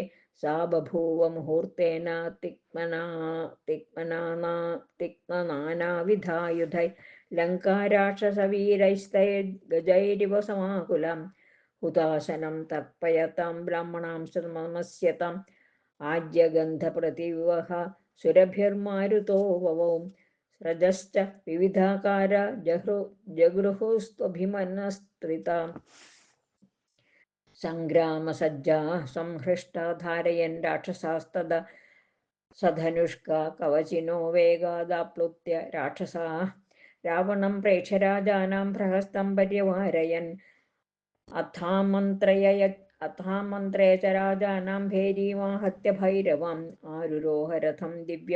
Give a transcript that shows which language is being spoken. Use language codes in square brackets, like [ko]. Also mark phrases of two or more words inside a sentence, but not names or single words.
[sa] सा बभूव मुहूर्तेन तिक्तनानाविधायुधै. लङ्काराक्षसवीरैस्तैर्गजैरिव समाकुलं. हुताशनं तर्प्पयतां ब्राह्मणांश्च नमस्यतां. आज्यगन्धप्रतिवह सुरभिर्मारुतो ववौ. रजश्च विविधाकारा जगृहुस्त्वभिमनस्त्रिताम् सङ्ग्रामसज्जा संहृष्टा धारयन् राक्षसास्तदा सधनुष्का कवचिनो वेगादाप्लुत्य राक्षसाः रावणं प्रेक्ष्य राजानां प्रहस्तं पर्यवारयन् अथामन्त्रय च राजानां भैरीमाहत्य भैरवम् आरुरोह रथं दिव्यं